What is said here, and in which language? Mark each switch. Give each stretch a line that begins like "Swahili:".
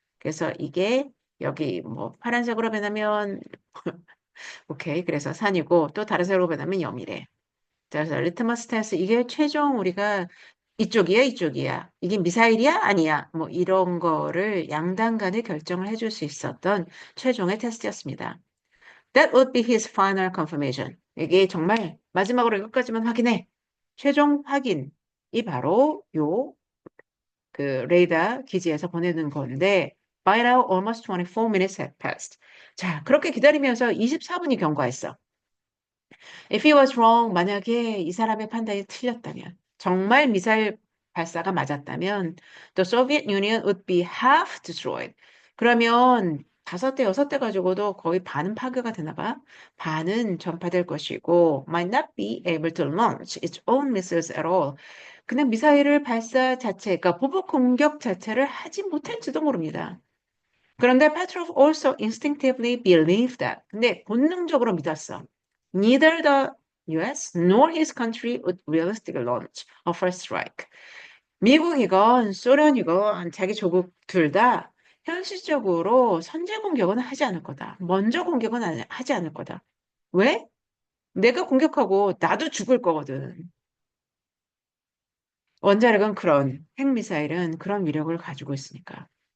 Korean: 그래서 이게 여기 뭐 파란색으로 변하면 오케이. 그래서 산이고 또 다른 색으로 변하면 염이래. 그래서 리트머스 테스트 이게 최종 우리가 이쪽이야, 이쪽이야. 이게 미사일이야, 아니야. 뭐 이런 거를 양당 간에 결정을 해줄 수 있었던 최종의 테스트였습니다.
English: That would be his final confirmation.
Korean: 이게 정말 마지막으로 이것까지만 확인해. 최종 확인이 바로 요 그 레이더 기지에서 보내는 건데
English: by now almost 24 minutes had passed.
Korean: 자, 그렇게 기다리면서 24분이 경과했어.
English: If he was wrong,
Korean: 만약에 이 사람의 판단이 틀렸다면, 정말 미사일 발사가 맞았다면,
English: the Soviet Union would be half destroyed.
Korean: 그러면 5대, 6대 가지고도 거의 반은 파괴가 되나 봐. 반은 전파될 것이고,
English: might not be able to launch its own missiles at all.
Korean: 그냥 미사일을 발사 자체, 그러니까 보복 공격 자체를 하지 못할지도 모릅니다. 그런데
English: Petrov also instinctively believed that.
Korean: 근데 본능적으로 믿었어.
English: Neither the US nor his country would realistically launch a first strike.
Korean: 미국이건 소련이건 자기 조국 둘 다 현실적으로 선제 공격은 하지 않을 거다. 먼저 공격은 하지 않을 거다. 왜? 내가 공격하고 나도 죽을 거거든. 원자력은 그런, 핵미사일은 그런 위력을 가지고 있으니까.